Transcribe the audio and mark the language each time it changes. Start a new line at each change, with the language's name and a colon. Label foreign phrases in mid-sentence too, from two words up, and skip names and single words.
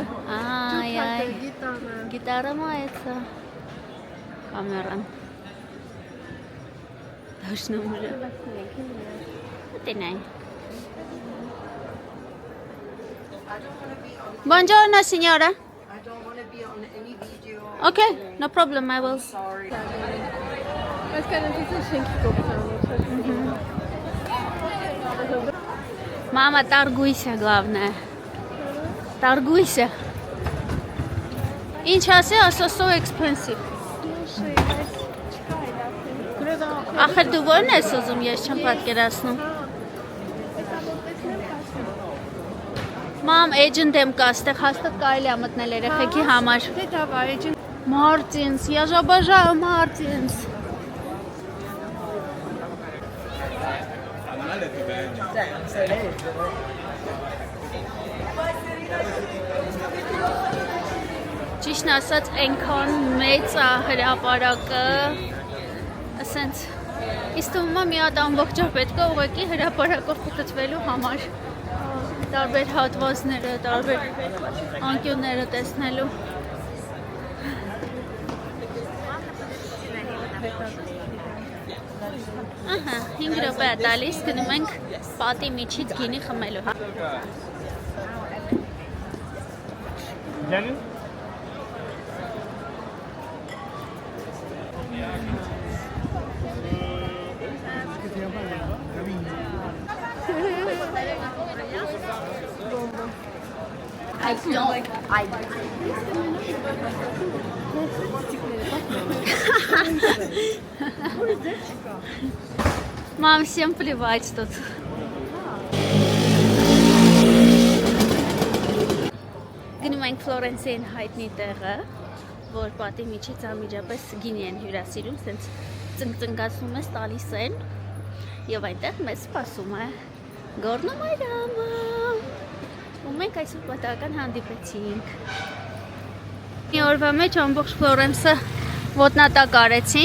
Armenian: Այ, Գիտարը։ գիտարը մայեցա։ Կամերան։ Դաշնամուրը։ Տենայ։
English: I don't want to be on
Italian: Buongiorno signora.
English: I don't want to be on any video Okay, no problem, I will.
Armenian: Բայց կանանցից շենքի կողքն
Russian: Мама, торгуйся, главное. Торгуйся.
Armenian: Ինչ ասի, ասա
English: so expensive.
Armenian: Ախր դու որն ես ուզում, ես չեմ պատկերացնում։ Մամ, agent եմ կա, ստեղ հաստատ կարելի է մտնել երեխեքի համար։ Դե դավա, agent
Russian: Martins, я же обожаю Martins.
Armenian: Ճիշտն ասած, այնքան մեծ է հրապարակը, ասենց, իսկ թվում է մի հատ ամբողջով պետք է ուղղակի հրապարակով փոխվելու համար, տարբեր հատվածները, տարբեր անկյունները տեսնելու։ Ահա, 5 րոպե է տալիս, գնում ենք պատի միջից գինի խմելու։ Gelin.
English: I don't.
Russian: Мам, всем плевать тут.
Armenian: Գնում ենք Ֆլորենցիան հայտնի տեղը, որ պատի միջից անմիջապես գինի են հյուրասիրում, սենց ծնկծնկացնում ես, տալիս են, և այնտեղ մեզ սպասում է Գորնո Մայրամը, ու մենք այսօր պատահական հանդիպեցինք։ Մի օրվա մեջ ամբողջ Ֆլորենսը ոտնատակ արեցինք։